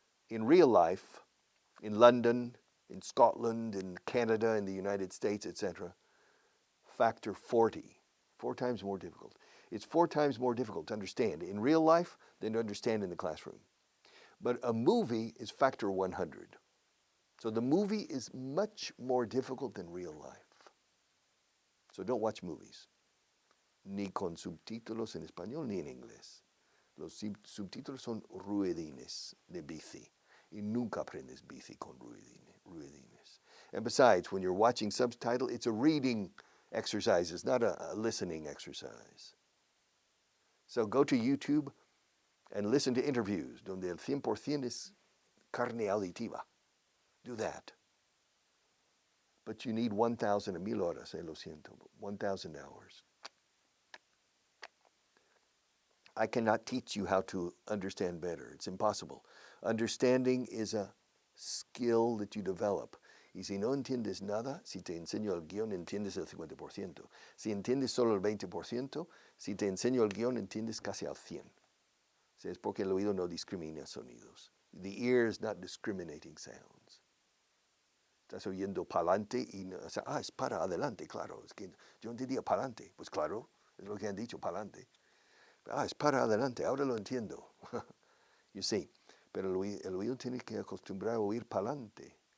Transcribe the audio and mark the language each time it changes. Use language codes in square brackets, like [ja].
[en] In real life, in London, in Scotland, in Canada, in the United States, etc., factor 40, 4 times more difficult. It's 4 times more difficult to understand in real life than to understand in the classroom. But a movie is factor 100. So the movie is much more difficult than real life. So don't watch movies, [es] ni con subtítulos en español ni en inglés. Los subtítulos son ruedines de bici, y nunca aprendes bici con ruedines. [en] And besides, when you're watching subtitle, it's a reading exercise. It's not a listening exercise. So go to YouTube and listen to interviews [es] donde el 100% es carne auditiva. [en] Do that. But you need 1,000 [es] a 1,000 horas, lo siento, [en] 1,000 hours. I cannot teach you how to understand better. It's impossible. Understanding is a skill that you develop. [es] Y si no entiendes nada, si te enseño el guión, entiendes el 50%. Si entiendes solo el 20%, si te enseño el guión, entiendes casi al 100%. O sea, es porque el oído no discrimina sonidos. [en] The ear is not discriminating sounds. [es] Estás oyendo pa'lante y no, o sea, es para adelante, claro. Es que yo entendía pa'lante. Pues claro, es lo que han dicho, pa'lante. Es para adelante, ahora lo entiendo. [en] You see, [es] pero el oído tiene que acostumbrar a oír pa'lante.